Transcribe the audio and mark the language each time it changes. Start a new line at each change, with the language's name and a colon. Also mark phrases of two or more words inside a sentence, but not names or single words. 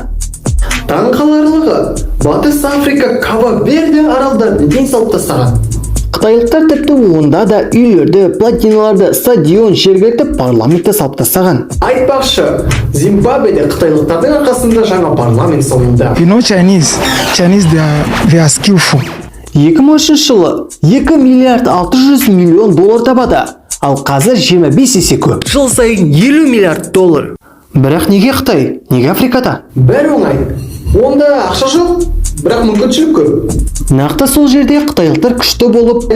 Kazakh: Таңқаларлығы, Батыс Африка Кабо-Верде аралдарын ден салып тастаған. Қытайлықтар тіпті онда да үйлерді, плотиналарды, стадион, жергілікті парламентті салып тастаған. Айтпақшы, Зимбабведе қытайлықтардың арқасында жаңа парламент салынды.
English: You know Chinese they are skillful.
Kazakh: 2003 жылы 2 миллиард 600 миллион доллар табады, ал қазір 25 есе көп. Жыл сайын 50 миллиард доллар. Бірақ неге Қытай? Неге Африкада? Бәрі оңай. Онда ақша жоқ, бірақ мүмкіншілік көп. Нақты сол жерде қытайлықтар күшті болып,